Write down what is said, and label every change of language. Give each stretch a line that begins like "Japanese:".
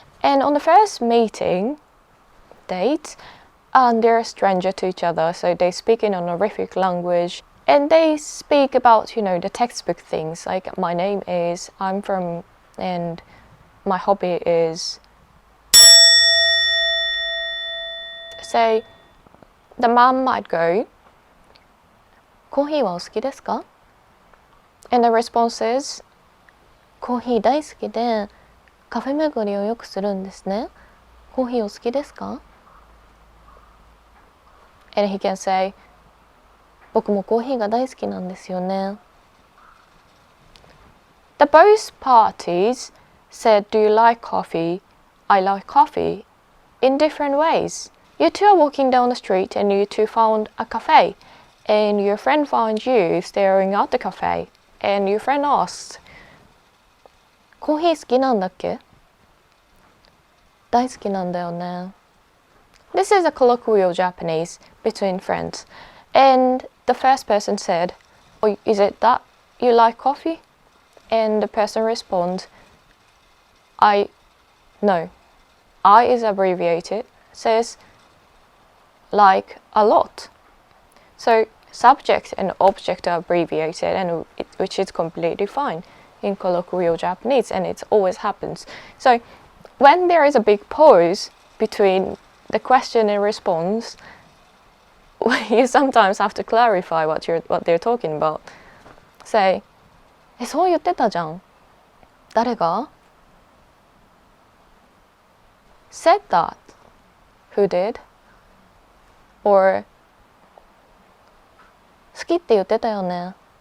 English: And on the first date, they're a stranger to each other, so they speak in honorific language, and they speak about, the textbook things, like my name is, I'm from, and my hobby is. Say, the man might go,
Japanese: コーヒーはお好きですか?
English: And the response is,
Japanese: コーヒー大好きでカフェ巡りをよくするんですね。コーヒーお好きですか?
English: And he can say,
Japanese: 僕もコーヒーが大好きなんですよね。
English: The both parties said, do you like coffee? I like coffee, in different ways. You two are walking down the street and you two found a cafe, and your friend found you staring at the cafe, and your friend asked,
Japanese: コーヒー好きなんだっけ? 大好きなんだよね。
English: This is a colloquial Japanese between friends, and the first person said, oh, is it that you like coffee? And the person responds, no. I is abbreviated, says like a lot. So subject and object are abbreviated, and which is completely fine in colloquial Japanese, and it always happens. So when there is a big pause between the question and response, you sometimes have to clarify what they're talking about.
Japanese: Say, そう言ってたじゃん。誰が?
English: Said that. Who did?
Japanese: Or 好きって言ってたよね。